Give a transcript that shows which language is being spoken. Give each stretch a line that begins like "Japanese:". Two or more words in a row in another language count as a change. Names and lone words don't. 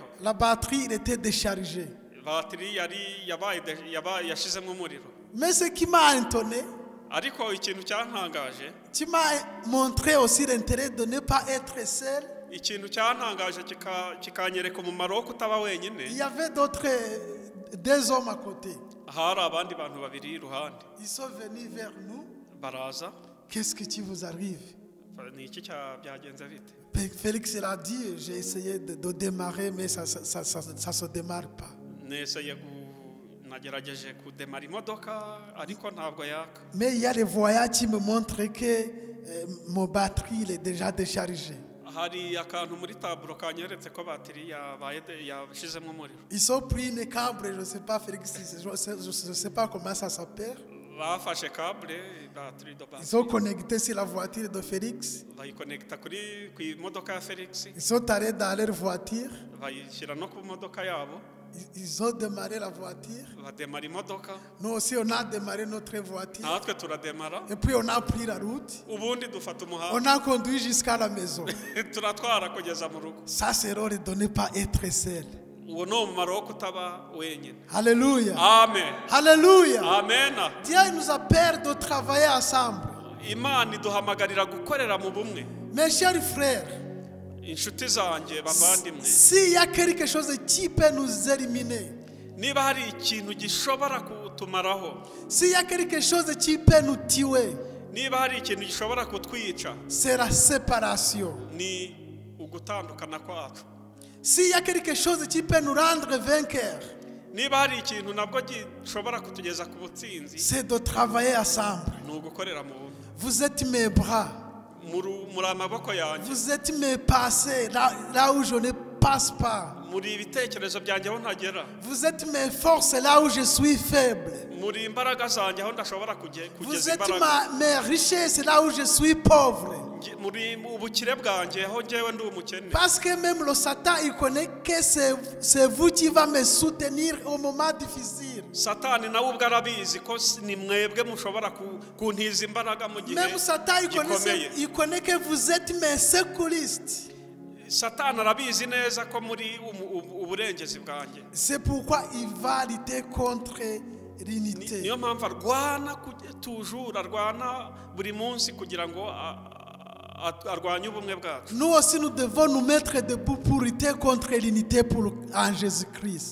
French: La batterie il était déchargée.
Kinyarwanda: Batterie yari yashizemo umuriro.
French: Mais ce qui m'a étonné,
Kinyarwanda: ariko ikintu cyantangaje,
French: tu m'as montré aussi l'intérêt de ne pas être seul.
Kinyarwanda: Ikintu cyantangaje kikanyereka umumaro wo kutaba wenyine.
French: Il y avait deux hommes à côté.
Kinyarwanda: Hari abandi bantu babiri iruhande.
French: Ils sont venus vers nous.
Kinyarwanda: Baraza.
French: Qu'est-ce qui vous arrive?
Kinyarwanda: Ni iki byagenze bite?
French: Félix l'a dit, j'ai essayé de démarrer, mais ça se démarre pas.
Kinyarwanda: Nagerageje kudemara imodoka ariko ntabwo yaka.
French: Mais il y a les voyages qui me montrent que mon batterie il est déjà déchargé.
Kinyarwanda: Hari akantu muri taburo kanyeretse ko batiri yashizemo umuriro.
French: Ils ont pris une câble, je ne sais pas Félix, je ne sais pas comment ça s'appelle.
Kinyarwanda: Bafashe câble batiri
French: de base. Ils sont connectés sur la voiture de Félix.
Kinyarwanda: Bayiconnecta ku imodoka ya Felix.
French: Ils sont allés dans leur voiture.
Kinyarwanda: Bayishyira no ku modoka yabo.
French: Ils ont démarré la voiture.
Kinyarwanda: Bademara imodoka.
French: Nous aussi on a démarré notre voiture.
Kinyarwanda: Natwe turademara.
French: Et puis on a pris la route.
Kinyarwanda: Ubundi dufata umuhanda.
French: On a conduit jusqu'à la maison.
Kinyarwanda: Turatwara kugeza mu rugo.
French: Ça c'est l'heure de ne pas être seul.
Kinyarwanda: Uwo no umumaro wo kutaba wenyine.
French: Alléluia. Amen. Alléluia. Amen. Dieu nous appelle de travailler ensemble.
Kinyarwanda: Imana iduhamagarira gukorera mu bumwe.
French: Mes chers frères,
Kinyarwanda: inshuti zanjye bavandimwe,
French: s'il y a quelque chose qui peut nous éliminer,
Kinyarwanda: niba hari ikintu gishobora kutumaraho,
French: s'il y a quelque chose qui peut nous tuer,
Kinyarwanda: niba hari ikintu gishobora kutwica,
French: c'est la séparation.
Kinyarwanda: ni ugutandukana kwacu.
French: S'il y a quelque chose qui peut nous rendre vainqueurs,
Kinyarwanda: niba hari ikintu nabwo gishobora kutugeza ku butsinzi,
French: c'est de travailler ensemble.
Kinyarwanda: ni ugukorera mu bumwe.
French: Vous êtes mes bras.
Kinyarwanda: muri amaboko yanjye.
French: Vous êtes mes passés là où je ne passe pas.
Kinyarwanda: muri ibitekerezo byanjye aho ntagera.
French: Vous êtes mes forces là où je suis faible.
Kinyarwanda: muri imbaraga zanjye aho ndashobora
French: Vous
Kinyarwanda: kugeza
French: êtes
Kinyarwanda: imbaraga.
French: mes richesses là où je suis pauvre.
Kinyarwanda: muri ubukire bwanjye aho njyewe ndi umukene.
French: Parce que même le Satan il connaît que c'est vous qui va me soutenir au moment difficile.
Kinyarwanda: Satani nawe ubwo arabizi ko ni mwebwe mushobora kuntiza imbaraga mu gihe gikomeye.
French: Même Satan il connaît que vous êtes mes secouristes.
Kinyarwanda: Satani arabizi neza ko muri uburengezi bwanjye.
French: C'est pourquoi il va lutter contre l'unité.
Kinyarwanda: Niyo mpamvu arwana toujours arwana buri munsi kugira ngo arwanye ubumwe bwacu.
French: Nous aussi nous devons nous mettre debout pour lutter contre l'unité en Jésus-Christ.